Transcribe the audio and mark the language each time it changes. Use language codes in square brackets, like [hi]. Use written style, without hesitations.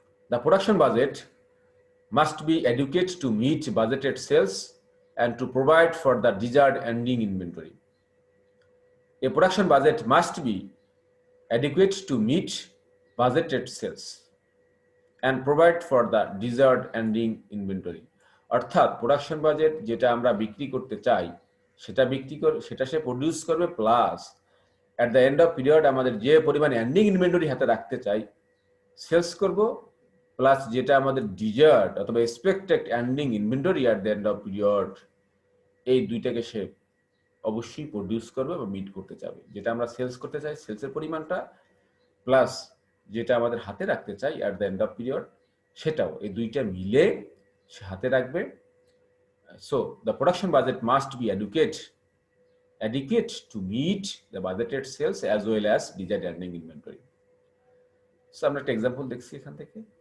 [en] The production budget must be adequate to meet budgeted sales and to provide for the desired ending inventory. A production budget must be adequate to meet budgeted sales and provide for the desired ending inventory. [bn] অর্থাৎ production budget যেটা আমরা বিক্রি করতে চাই সেটা সে produce করবে, plus [en] at the end of period [bn] আমাদের যে পরিমাণ এন্ডিং ইনভেন্টরি হাতে রাখতে চাই সেলস করব, প্লাস যেটা আমাদের ডিজার্ড অথবা expected ending inventory [en] at the end of period, [bn] এই দুইটাকে সে অবশ্যই প্রডিউস করবে বা মিট করতে চাবে। যেটা আমরা সেলস করতে চাই সেলসের পরিমাণটা, প্লাস যেটা আমাদের হাতে রাখতে চাই [en] at the end of period [bn] সেটাও, এই দুইটা মিলে সে হাতে রাখবে। [en] So the production budget must be adequate to meet the budgeted sales as well as desired ending inventory. [bn] So আমরা একটা এক্সাম্পল দেখছি এখান থেকে।